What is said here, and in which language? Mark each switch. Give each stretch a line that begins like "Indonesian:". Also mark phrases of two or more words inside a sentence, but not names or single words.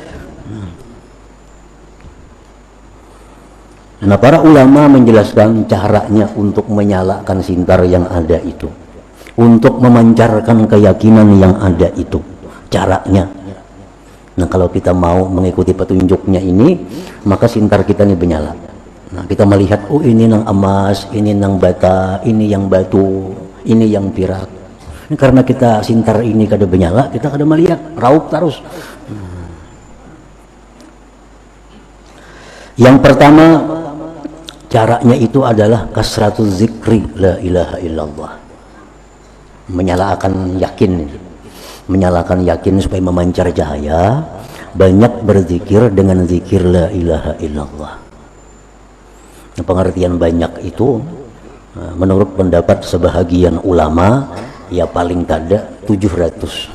Indonesian: Nah, para ulama menjelaskan caranya untuk menyalakan sintar yang ada itu. Untuk memancarkan keyakinan yang ada itu. Caranya. Nah, kalau kita mau mengikuti petunjuknya ini, maka sintar kita nih menyala. Nah, kita melihat, oh ini nang emas, ini nang bata, ini yang batu, ini yang perak. Karena kita sintar ini kada menyala, kita kada melihat, raup terus. Yang pertama, caranya itu adalah
Arabic: كثرة الذكر لا إله إلا الله.
Indonesian: Menyalakan yakin supaya memancar cahaya, banyak berzikir dengan zikir
Arabic: لا إله إلا الله.
Indonesian: Pengertian banyak itu menurut pendapat sebahagian ulama ya paling kada 700.